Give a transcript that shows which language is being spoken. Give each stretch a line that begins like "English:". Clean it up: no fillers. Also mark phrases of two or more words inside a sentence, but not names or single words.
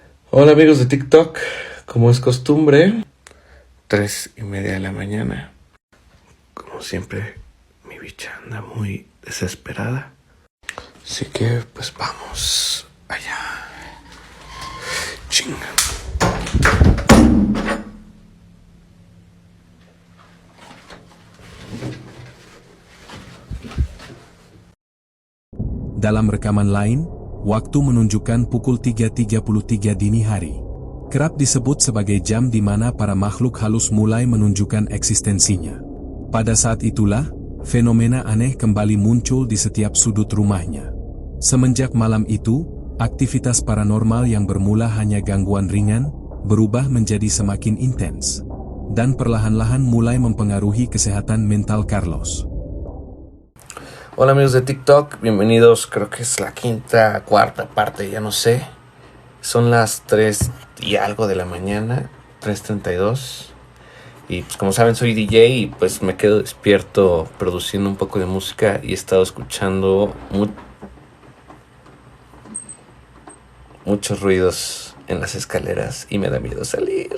Spanish: Hola amigos de TikTok, como es costumbre, 3:30 de la mañana. Como siempre, mi bicha anda muy desesperada. Así que pues vamos allá. Chinga.
Indonesian: Dalam rekaman lain, waktu menunjukkan pukul 3.33 dini hari. Kerap disebut sebagai jam di mana para makhluk halus mulai menunjukkan eksistensinya. Pada saat itulah, fenomena aneh kembali muncul di setiap sudut rumahnya. Semenjak malam itu, aktivitas paranormal yang bermula hanya gangguan ringan, berubah menjadi semakin intens. Dan perlahan-lahan mulai mempengaruhi kesehatan mental Carlos.
Spanish: Hola amigos de TikTok, bienvenidos, creo que es la quinta, cuarta parte, ya no sé. Son las 3 y algo de la mañana, 3:32. Y pues como saben soy DJ y pues me quedo despierto produciendo un poco de música y he estado escuchando muchos ruidos en las escaleras y me da miedo salir.